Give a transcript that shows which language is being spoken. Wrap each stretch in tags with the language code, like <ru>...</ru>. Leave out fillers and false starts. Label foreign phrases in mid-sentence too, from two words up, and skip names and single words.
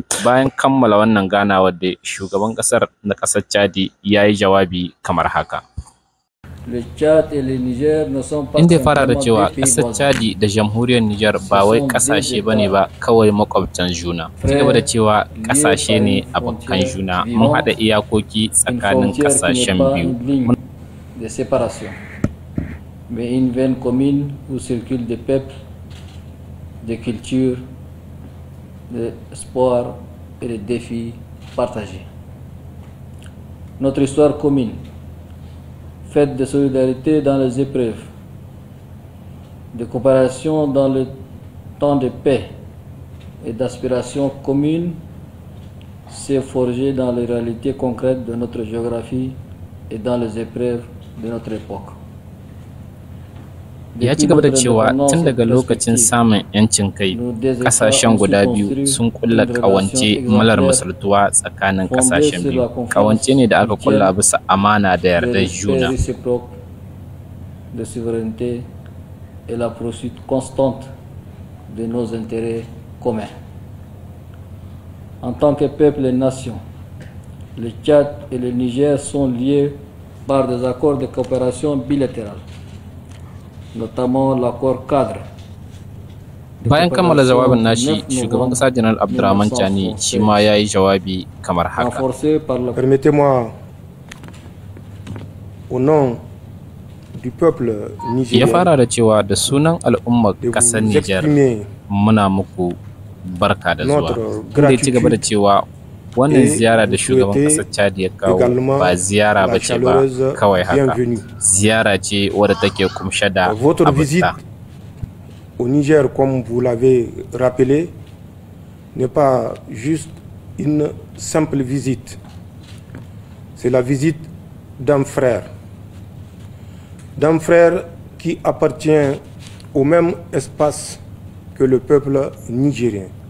<ha>Bayan kammala wannan ganawar da shugaban kasar na kasar Chadi ya yi jawabi kamar haka. Inda ya fara da cewa ƙasar Chadi da jamhuriyar Nijar ba wai ƙasashe bane ba kawai makwabtan juna. Ci gaba da cewa ƙasashe ne abokan juna, mun haɗa iyakoki tsakanin ƙasashen biyu.</ha> <fr>Mais une veine commune où circulent des peuples, des cultures, des espoirs et des défis partagés. Notre histoire commune, faite de solidarité dans les épreuves, de coopération dans le temps de paix et d'aspiration commune, s'est forgée dans les réalités concrètes de notre géographie et dans les épreuves de notre époque.</fr> <ha>Ya ci gaba da cewa tun daga lokacin samun 'yancin kai, kasashen guda biyu sun kulla kawance malar misaltuwa tsakanin kasashen biyu. Kawance ne da aka kulla bisa amana da yardar juna.</ha> <fr>De souveraineté et la poursuite constante de nos intérêts communs. En tant que peuple et nation, le Tchad et le Niger sont liés par des accords de coopération bilatérale, notamment l'accord cadre.</fr> <ha>Bayan kammala jawabin nashi, shugaban kasa Janar Abdurrahman Chani shi ma ya yi jawabi kamar haka.</ha> <fr>Permettez-moi, au nom du peuple nigérien,</fr> <ha>ya fara da cewa da sunan al'ummar kasar Nijar muna muku barka da zuwa. Inda ya ci gaba da cewa wannan ziyara da shugaban kasar Chad ya kawo ba ziyara ba ce ba kawai haka, ziyara ce wadda take kumshe da abuta.</ha> <fr>Au Niger, comme vous l'avez rappelé, n'est pas juste une simple visite. C'est la visite d'un frère qui appartient au même espace que le peuple nigérien.</fr>